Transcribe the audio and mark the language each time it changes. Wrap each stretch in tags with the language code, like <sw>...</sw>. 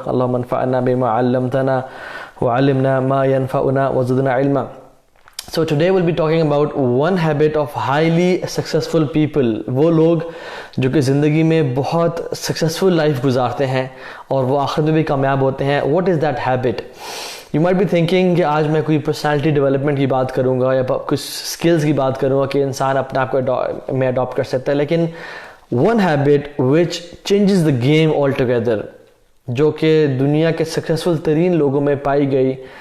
<ar>اللہم انفعنا بما علمتنا وعلمنا ما ينفعنا وزدنا علما.</ar> <en>So today we'll be talking about one habit of highly successful people.</en> <ur>وہ لوگ جو کہ زندگی میں بہت سکسیسفل لائف گزارتے ہیں اور وہ آخرت میں بھی کامیاب ہوتے ہیں.</ur> <en>What is that habit? You might be thinking</en> <ur>کہ آج میں کوئی پرسنالٹی ڈیولپمنٹ کی بات کروں گا یا کچھ سکلز کی بات کروں گا کہ انسان اپنے آپ کو میں اڈاپٹ کر سکتا ہے, لیکن</ur> <en>one habit which changes the game altogether,</en> <ur>جو کہ دنیا کے سکسیسفل ترین لوگوں میں پائی گئی</ur>